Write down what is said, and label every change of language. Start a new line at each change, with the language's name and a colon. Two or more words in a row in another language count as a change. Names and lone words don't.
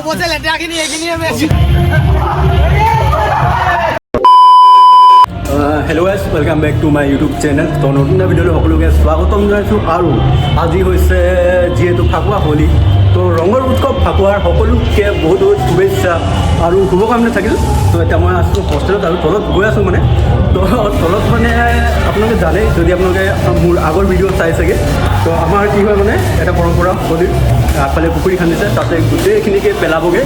English: Hello guys, welcome back to my YouTube channel.
Assamese: तो নতুন ভিডিঅ সকলোকে স্বাগতম জনাইছোঁ। আৰু আজি হৈছে যিহেতু ফাকুৱা হোলী, তো ৰঙৰ উৎসৱ ফাকুৱাৰ সকলোকে বহুত বহুত শুভেচ্ছা আৰু শুভকামনা থাকিল। তো এতিয়া মই আছোঁ হোষ্টেলত আৰু তলত গৈ আছোঁ মানে। তো তলত মানে আপোনালোকে জানে, যদি আপোনালোকে মোৰ আগৰ ভিডিঅ' চাই চাগে, তো আমাৰ কি হয় মানে এটা পৰম্পৰা হোলীৰ আগফালে পুখুৰী খান্দিছে, তাতে গোটেইখিনিকে পেলাবগৈ।